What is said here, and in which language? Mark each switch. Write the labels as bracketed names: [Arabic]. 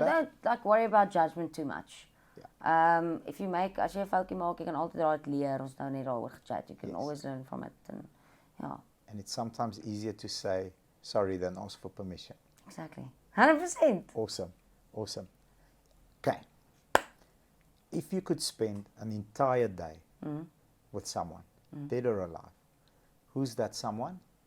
[English] don't like worry about judgment too much. Yeah. If you make, [Afrikaans] as jy 'n foutjie maak, jy kan altyd daaruit leer. Ons nou net daaroor gechat. [English] You can always learn from it. And, yeah. And it's sometimes easier to say sorry than ask for permission. Exactly. 100%. Awesome. Awesome. Okay. If you could spend an entire day with someone, dead or alive, who's that someone?